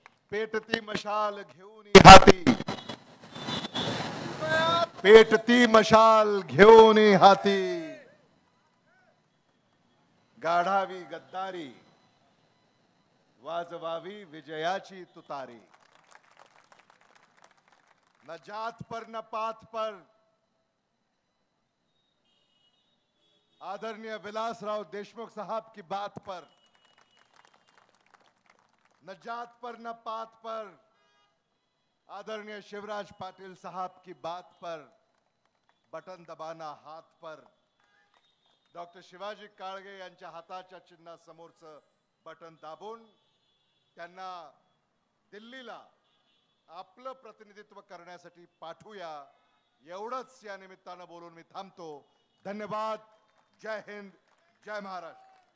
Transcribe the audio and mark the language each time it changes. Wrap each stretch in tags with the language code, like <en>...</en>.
<mr>पेटती मशाल घेऊन हाती, पेटती मशाल घेऊन हाती, गाढावी गद्दारी, वाजवावी विजयाची तुतारी.</mr> <hi>न जात पर न पात पर आदरणीय विलासराव देशमुख साहब की बात पर, न जात पर न पात पर आदरणीय शिवराज पाटिल साहब की बात पर बटन दबाना हाथ पर.</hi> <mr>डॉक्टर शिवाजी काळगे यांच्या हाताच्या चिन्हासमोरचं बटन दाबून त्यांना दिल्लीला आपलं प्रतिनिधित्व करण्यासाठी पाठवूया. एवढंच या निमित्तानं बोलून मी थांबतो. धन्यवाद. जय हिंद, जय महाराष्ट्र.</mr>